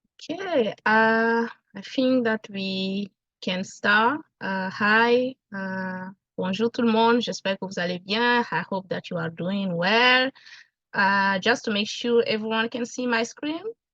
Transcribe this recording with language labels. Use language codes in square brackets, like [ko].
[en] Okay, I think that we can start. [fr] Hi, bonjour tout le monde. J'espère que vous allez bien. [en] I hope that you are doing well. Just to make sure everyone can see my screen.